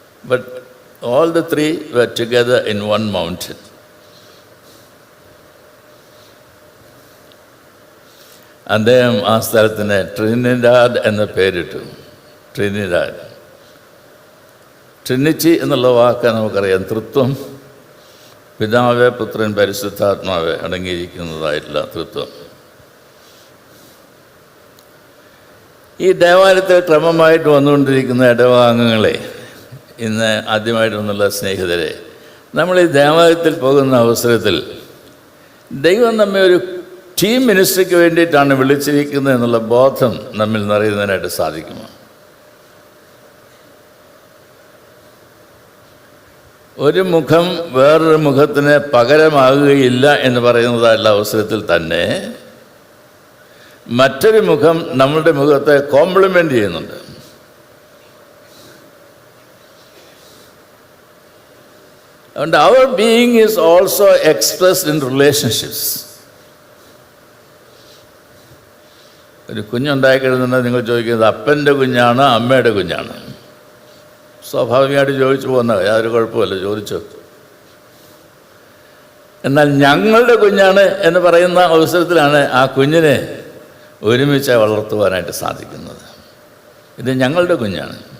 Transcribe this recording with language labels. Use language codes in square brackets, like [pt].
[en] But all the 3 were together in one mountain. [ml] അദ്ദേഹം ആ സ്ഥലത്തിന് ട്രിനിഡാഡ് എന്ന പേരിട്ടു. ട്രിനിഡാഡ്. ട്രിനിറ്റി എന്നുള്ള വാക്ക് നമുക്കറിയാം. തൃത്വം, പിതാവ്, പുത്രൻ, പരിശുദ്ധാത്മാവ് അടങ്ങിയിരിക്കുന്നതായിട്ടുള്ള തൃത്വം. ഈ ദേവാലയത്തിൽ ക്രമമായിട്ട് വന്നുകൊണ്ടിരിക്കുന്ന ഇടവകാംഗങ്ങളെ, ഇന്ന് ആദ്യമായിട്ട് വന്നുള്ള സ്നേഹിതരെ, നമ്മൾ ഈ ദേവാലയത്തിൽ പോകുന്ന അവസരത്തിൽ ദൈവം നമ്മെ ഒരു ടീം മിനിസ്ട്രിക്ക് വേണ്ടിയിട്ടാണ് വിളിച്ചിരിക്കുന്നത് എന്നുള്ള ബോധം നമ്മിൽ നിറയുന്നതിനായിട്ട് സാധിക്കുമോ? ഒരു മുഖം വേറൊരു മുഖത്തിന് പകരമാകുകയില്ല എന്ന് പറയുന്നതായുള്ള അവസരത്തിൽ തന്നെ മറ്റൊരു മുഖം നമ്മളുടെ മുഖത്തെ കോംപ്ലിമെൻ്റ് ചെയ്യുന്നുണ്ട്. [en] And our being is also expressed in relationships. [ml] ഒരു കുഞ്ഞുണ്ടായി കഴിയുന്നുണ്ടെങ്കിൽ നിങ്ങൾ ചോദിക്കുന്നത് അപ്പൻ്റെ കുഞ്ഞാണ് അമ്മയുടെ കുഞ്ഞാണ്? സ്വാഭാവികമായിട്ട് ചോദിച്ചു പോകുന്ന യാതൊരു കുഴപ്പമില്ല, ചോദിച്ചു. എന്നാൽ ഞങ്ങളുടെ കുഞ്ഞാണ് എന്ന് പറയുന്ന അവസരത്തിലാണ് ആ കുഞ്ഞിനെ ഒരുമിച്ച് വളർത്തുവാനായിട്ട് സാധിക്കുന്നത്. ഇത് ഞങ്ങളുടെ കുഞ്ഞാണ്.